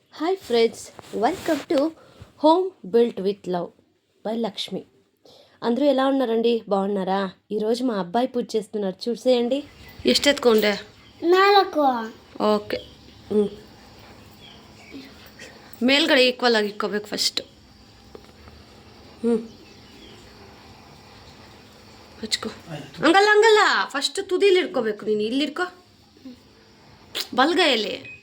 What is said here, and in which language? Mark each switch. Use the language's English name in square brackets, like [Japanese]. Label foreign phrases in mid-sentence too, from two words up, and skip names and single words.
[English] Hi friends, welcome to Home Built with Love by Lakshmi. [Telugu] అందరూ ఎలా ఉన్నారండి? బాగున్నారా? ఈరోజు మా అబ్బాయి పూజ చేస్తున్నారు, చూసేయండి. [Kannada] ಎಷ್ಟು ಎತ್ಕೊಂಡೆ? 4. ಓಕೆ. ಮೇಲ್ಗಡೆ ಈಕ್ವಲ್ ಆಗಿ ಇಕ್ಕೋಬೇಕು ಫಸ್ಟ್. ಹಚ್ಕೋ. ಹಂಗಲ್ಲ, ಫಸ್ಟ್ ತುದಿಲಿ ಇಟ್ಕೋಬೇಕು. ನೀನು ಇಲ್ಲಿಡ್ಕೋ, ಬಲ್ಗೈಯಲ್ಲಿ.